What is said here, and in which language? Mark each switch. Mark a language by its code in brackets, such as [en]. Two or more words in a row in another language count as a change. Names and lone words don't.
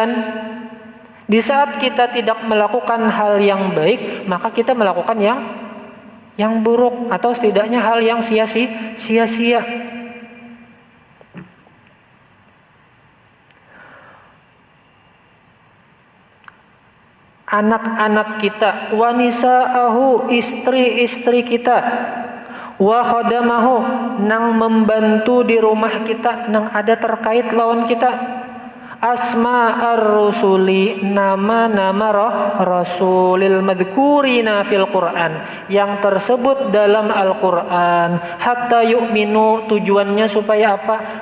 [id] Di saat kita tidak melakukan hal yang baik, maka kita melakukan yang buruk atau setidaknya hal yang sia-sia. Anak-anak kita, [ar] wa nisa'ahu, [id] istri-istri kita, [ar] wa khadamahu, [bjn] nang membantu di rumah kita, nang ada terkait lawan kita, [ar] asma ar-rusuli, [id] nama-nama [ar] rasulil madhkurina fil Quran, [id] yang tersebut dalam Al-Quran, [ar] hatta yu'minu, [id] tujuannya supaya apa?